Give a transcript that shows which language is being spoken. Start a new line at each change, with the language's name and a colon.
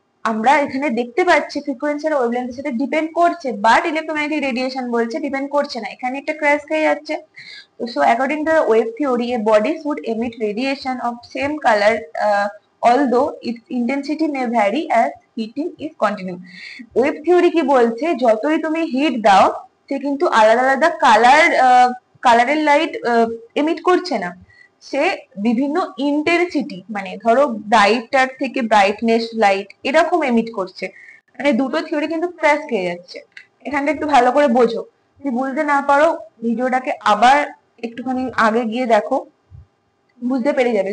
Bangla: আমরা এখানে দেখতে পাচ্ছি ফ্রিকোয়েন্সি আর ওয়েভলেন্থের সাথে ডিপেন্ড করছে, বাট ইলেকট্রোম্যাগনেটিক রেডিয়েশন বলছে ডিপেন্ড করছে না, এখানে একটা ক্র্যাশ খেয়ে যাচ্ছে।
English: So according to the wave theory, a body should emit radiation of same color, although its intensity may vary as heating is continuous.
Bangla: Wave theory কি বলছে, যতই তুমি হিট দাও সে কিন্তু আলাদা আলাদা কালারের লাইট এমিট করছে না, সে বিভিন্ন ইন্টেন্সিটি, মানে ধরো ব্রাইটার থেকে ব্রাইটনেস লাইট এরকম এমিট করছে। মানে দুটো থিওরি কিন্তু ক্র্যাশ খেয়ে যাচ্ছে। এখানটা একটু ভালো করে বোঝো, যদি বুঝতে না পারো ভিডিওটাকে আবার একটুখানি আগে গিয়ে দেখো, বুঝতে পেরে যাবে।